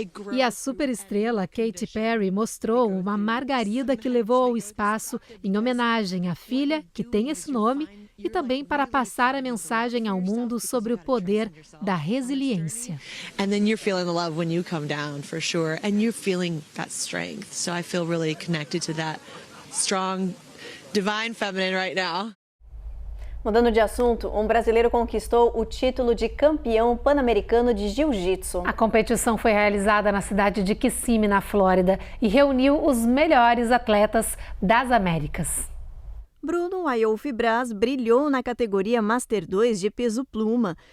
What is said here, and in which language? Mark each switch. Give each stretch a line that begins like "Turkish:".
Portuguese: E a superestrela Katy Perry mostrou uma margarida que levou ao espaço em homenagem à filha, que tem esse nome, e também para passar a mensagem ao mundo sobre o poder da resiliência.
English: And then you're feeling the love when you come down, for sure, and you're feeling that strength. So I feel really connected to that strong, divine feminine right now.
Portuguese: Mudando de assunto, um brasileiro conquistou o título de campeão pan-americano de jiu-jitsu. A competição foi realizada na cidade de Kissimmee, na Flórida, e reuniu os melhores atletas das Américas. Bruno Ayolfi Braz brilhou na categoria Master 2 de peso pluma.